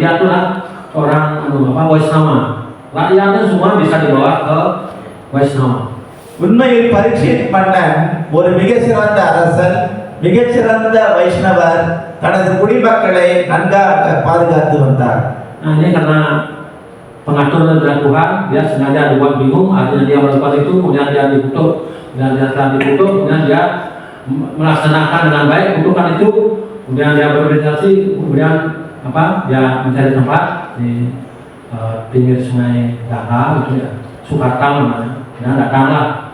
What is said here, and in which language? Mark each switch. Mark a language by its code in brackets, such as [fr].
[id] Dia adalah orang Vaishnava. Rakyatnya semua bisa dibawa ke Vaishnava. [ta] உண்மையில் பரீட்சித் மன்னன் ஒரு மிக சிறந்த அரசன், மிகச்சிறந்த வைஷ்ணவர், தனது குடிமக்களை நன்றாக பாதுகாத்து வந்தார். [id] Nah ini karena pengaturan dari Tuhan, dia sengaja dibuat bingung, akhirnya dia melakukan itu, kemudian dia dikutuk, dan dia setelah dikutuk, kemudian dia melaksanakan dengan baik kutukan itu, kemudian dia bermeditasi, kemudian dia mencari tempat di pinggir sungai Gangga, gitu ya, Sukatam namanya, dan datanglah